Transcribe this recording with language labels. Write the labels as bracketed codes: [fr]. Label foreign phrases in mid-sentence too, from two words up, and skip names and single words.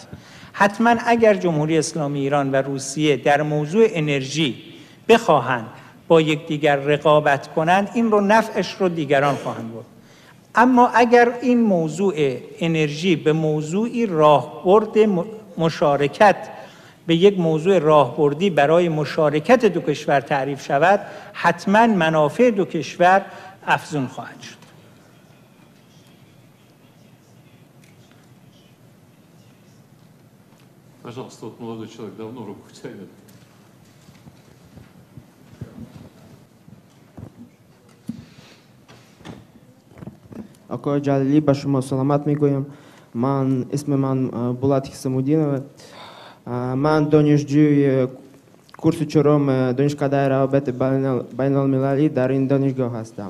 [fa] حتما اگر جمهوری اسلامی ایران و روسیه در موضوع انرژی بخواهند با یکدیگر رقابت کنند، این رو نفعش رو دیگران خواهند برد. اما اگر این موضوع انرژی به موضوعی راهبرد مشارکت، به یک موضوع راهبردی برای مشارکت دو کشور تعریف شود، حتما منافع دو کشور افزون خواهد شد. [ru] Пожалуйста, вот молодой человек давно руку тянет. [fa] آقای جلیلی به شما سلامت میگویم. اسم من بولات حسامودینه. من دانشجوی کورس چهارم دانشکده روابط بین المللی در این دانشگاه هستم.